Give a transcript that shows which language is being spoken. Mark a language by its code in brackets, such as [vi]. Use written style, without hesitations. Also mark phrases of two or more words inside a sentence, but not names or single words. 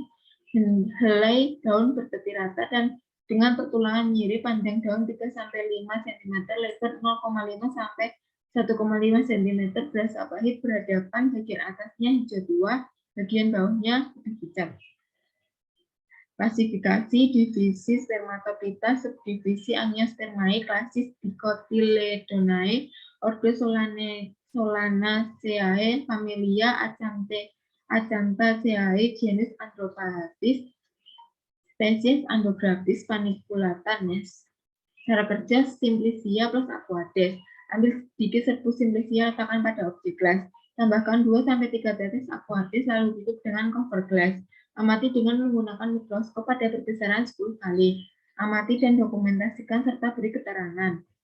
[id] Helai daun bertepi rata dan dengan pertulangan nyiri, panjang daun 3-5 cm, lebar 0,5 sampai 1,5 cm, berasa pahit berhadapan, bagian atasnya hijau tua, bagian bawahnya putih pucat. Klasifikasi divisi Spermatophyta, subdivisi Angiospermae, klasis Dicotyledonae, ordo Solanaceae, familia Acanthaceae, genus Andropatis, spesies Andrographis paniculata Nes. Cara kerja Simplicia plus Aquades. Ambil sedikit serbu Simplicia, letakkan pada objek gelas. Tambahkan 2-3 tetes Aquades lalu tutup dengan cover glass. Amati dengan menggunakan mikroskop pada perbesaran 10 kali. Amati dan dokumentasikan serta beri keterangan.